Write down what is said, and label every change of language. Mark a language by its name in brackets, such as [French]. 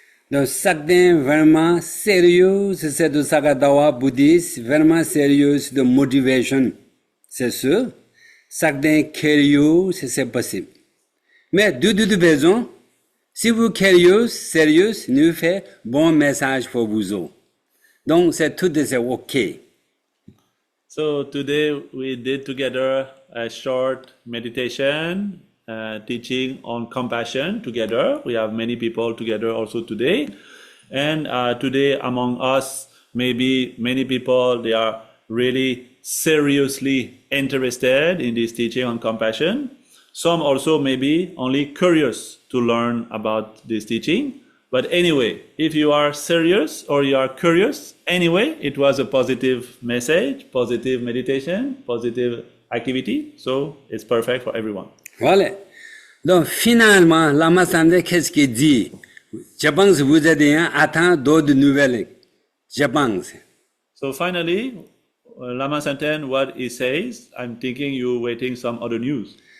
[French] Donc, certains vraiment sérieux, c'est de Sakadawa bouddhiste, vraiment sérieux de motivation. C'est sûr. Certains curieux, c'est possible. Mais de toute façon, si vous curieux, sérieux, nous fait bon message pour vous autres. Donc, c'est tout c'est OK. [English] So today we did together a short meditation, teaching on compassion together. We have many people together also today. And today among us, maybe many people, they are really seriously interested in this teaching on compassion. Some also maybe only curious to learn about this teaching. But anyway, if you are serious or you are curious, anyway, it was a positive message, positive meditation, positive activity. So it's perfect for everyone. [French] Voilà. Donc finalement, Lama Samten, qu'est-ce qu'il dit? Je pense que vous êtes attend d'autres nouvelles. Je pense. [English] So finally, Lama Samten, what he says, I'm thinking you're waiting some other news.